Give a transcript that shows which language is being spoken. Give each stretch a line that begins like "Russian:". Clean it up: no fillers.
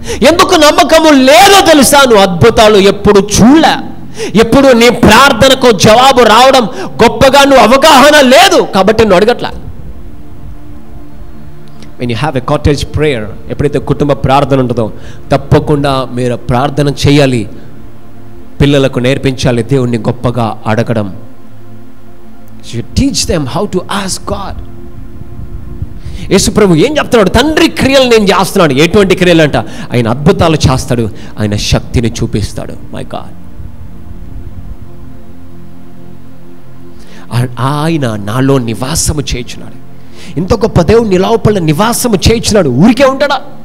Telugu: ఎందుకు నమ్మకము లేదో తెలుసా? నువ్వు అద్భుతాలు ఎప్పుడు చూడలే, ఎప్పుడు నీ ప్రార్థనకు జవాబు రావడం గొప్పగా నువ్వు అవగాహన లేదు, కాబట్టి నువ్వు అడగట్లా.
English: when you have a cottage prayer,
Telugu: ఎప్పుడైతే కుటుంబ ప్రార్థన ఉంటుందో తప్పకుండా మీరు ప్రార్థన చేయాలి, పిల్లలకు నేర్పించాలి దేవుణ్ణి గొప్పగా అడగడం.
English: you teach them how to ask God.
Telugu: యేసు ప్రభు ఏం చెప్తున్నాడు? తండ్రి క్రియలు నేను చేస్తున్నాడు. ఎటువంటి క్రియలు అంట? ఆయన అద్భుతాలు చేస్తాడు, ఆయన శక్తిని చూపిస్తాడు.
English: my god,
Telugu: ఆయన నాలో నివాసము చేయించున్నాడు. ఇంత గొప్ప దేవుడు నీ లోపల నివాసము చేయించున్నాడు. ఊరికే ఉంటాడా?